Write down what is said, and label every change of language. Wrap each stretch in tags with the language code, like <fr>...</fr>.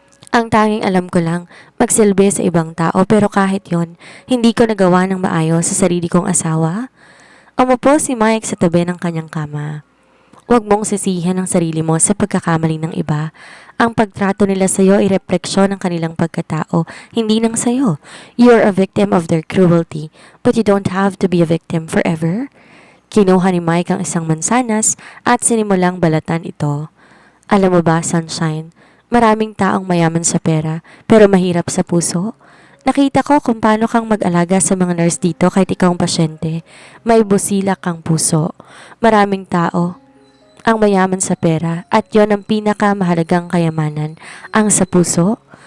<tl>Ang tanging alam ko lang, magsilbi sa ibang tao pero kahit yon, hindi ko nagawa ng maayos sa sarili kong asawa. Umupo si Mike sa tabi ng kanyang kama. Huwag mong sisihan ang sarili mo sa pagkakamali ng iba. Ang pagtrato nila sa iyo ay refleksyon ng kanilang pagkatao, hindi ng sayo.</tl> <en>You're a victim of their cruelty, but you don't have to be a victim forever.</en> <tl>Kinuha ni Mike ang isang mansanas at sinimulang balatan ito. Alam mo ba, Sunshine, maraming taong mayaman sa pera pero mahirap sa puso. Nakita ko kung paano kang mag-alaga sa mga nurse dito kahit ikaw ang pasyente. May busilak kang puso. Maraming tao ang mayaman sa pera at yon ang pinakamahalagang kayamanan, ang sa puso.</tl>